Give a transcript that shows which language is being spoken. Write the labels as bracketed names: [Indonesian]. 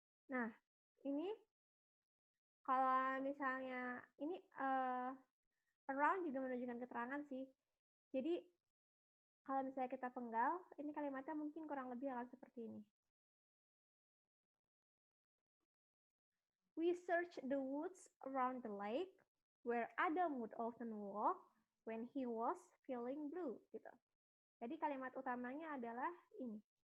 [Indonesian] Nah, ini kalau misalnya ini around juga menunjukkan keterangan sih. Jadi kalau misalnya kita penggal, ini kalimatnya mungkin kurang lebih akan seperti ini. [English] We search the woods around the lake where Adam would often walk when he was feeling blue. [Indonesian] Gitu. Jadi kalimat utamanya adalah ini.